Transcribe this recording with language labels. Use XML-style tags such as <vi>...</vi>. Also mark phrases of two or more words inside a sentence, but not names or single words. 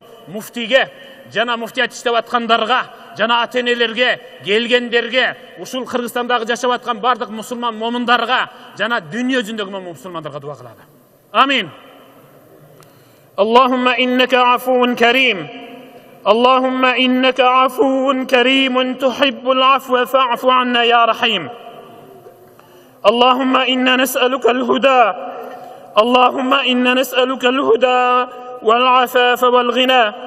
<ky>муфтиге жана муфтият иштеп аткандарга жана ата-энелерге келгендерге ушул Кыргызстандагы жашап аткан бардык мусулман момундарга жана дүйнө жүзүндөгү мусулмандарга дуа кылалы. Амин.</ky> <ar>اللهم إنك عفو كريم. اللهم إنك عفو كريم تحب العفو فاعف عنا يا رحيم. اللهم إنا نسألك الهدى. اللهم إنا نسألك الهدى والعفاف والغنى.</ar>